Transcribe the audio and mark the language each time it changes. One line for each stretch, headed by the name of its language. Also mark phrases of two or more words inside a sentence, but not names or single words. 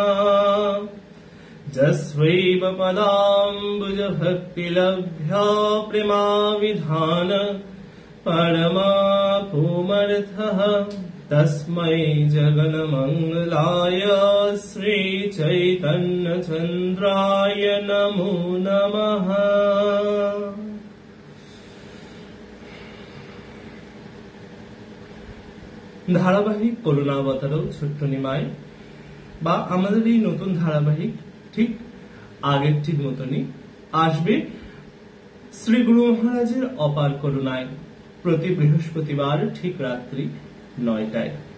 Sanskrit: जस्वैव पदाम्बुजभक्तिलभ्या प्रेमाविधान परमापुमर्थः तस्मै जगन्मङ्गलाय श्रीचैतन्यचन्द्राय नमो नमः।
Bangla: ধারাবাহিক করুণাবতারও ছোট্ট নিমাই বা আমাদের এই নতুন ধারাবাহিক ঠিক আগেরটির মতনই আসবে শ্রী গুরু মহারাজের অপার করুণায় প্রতি বৃহস্পতিবার ঠিক রাত্রি 9টায়।